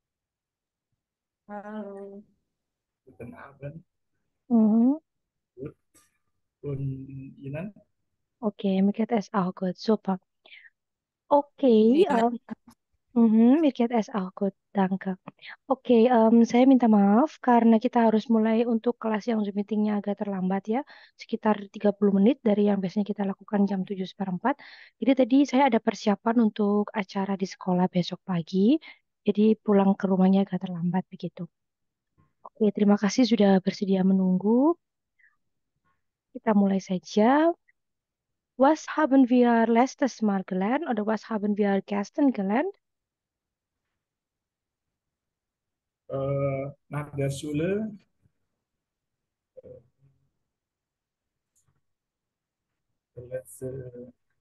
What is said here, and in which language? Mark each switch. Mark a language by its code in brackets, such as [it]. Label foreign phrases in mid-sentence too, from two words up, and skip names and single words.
[de] Halo, guten Abend. Mhm. Gut. Und Ihnen? Okay, mir geht es auch gut, super. Okay, [id] Iya. [de] mir geht es auch gut, danke. [id] Oke, saya minta maaf karena kita harus mulai untuk kelas yang Zoom meetingnya agak terlambat ya, sekitar 30 menit dari yang biasanya kita lakukan jam 7:04. Jadi tadi saya ada persiapan untuk acara di sekolah besok pagi, jadi pulang ke rumahnya agak terlambat begitu. Oke, terima kasih sudah bersedia menunggu. Kita mulai saja. [de] Was haben wir letztes Mal gelernt oder was haben wir gestern gelernt? Nach der Schule, letzte,